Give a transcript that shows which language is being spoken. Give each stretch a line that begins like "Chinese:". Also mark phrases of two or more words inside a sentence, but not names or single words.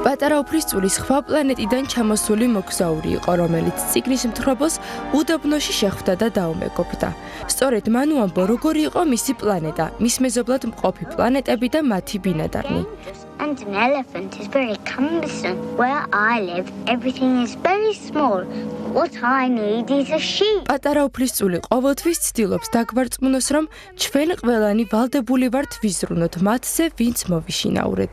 Georgian: პატარა უფლისწული სხვა პლანეტიდან ჩამოსული მოგზაური იყო, რომელიც წიგნის მთხრობელს უდაბნოში შეხვდა და დაუმეგობრდა. სწორედ მან უამბო, როგორი იყო მისი პლანეტა, მის მეზობლად მყოფი პლანეტები და მათი ბინადარნი.
English: And an elephant is very cumbersome. Where I live, everything is very small. What I need is a sheep.
Georgian: პატარა უფლისწული ყოველთვის ცდილობს დაგვარწმუნოს, რომ ჩვენ ყველანი ვალდებული ვართ ვიზრუნოთ მათზე, ვინც მოვიშინაურეთ.